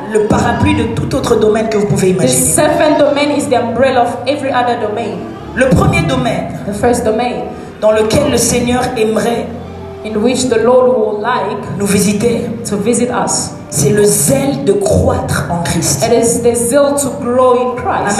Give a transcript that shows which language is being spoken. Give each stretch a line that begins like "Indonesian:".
French: le parapluie de tout autre domaine que vous pouvez
English: The
French: imaginer.
English: seventh domain is the umbrella of every other domain.
French: Le premier domaine
English: The first domain
French: dans lequel le Seigneur aimerait
English: in which the Lord would like
French: nous visiter,
English: to visit us.
French: c'est le zèle de croître en Christ.
English: It is the zeal to grow in Christ.